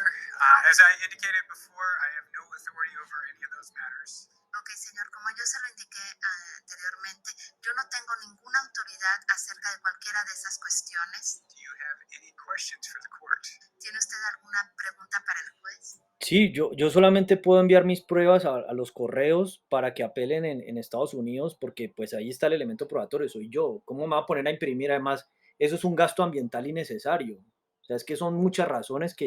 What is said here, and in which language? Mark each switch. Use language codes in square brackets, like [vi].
[en] As I indicated before, I have no authority over any of those matters. [es] Ok, señor, como yo se lo indiqué anteriormente, yo no tengo ninguna autoridad acerca de cualquiera de esas cuestiones. [en] Do you have any questions for the court? [es] ¿Tiene usted alguna pregunta para el juez? Sí, yo solamente puedo enviar mis pruebas a los correos para que apelen en Estados Unidos, porque pues ahí está el elemento probatorio, soy yo. ¿Cómo me va a poner a imprimir? Además, eso es un gasto ambiental innecesario. O sea, es que son muchas razones que,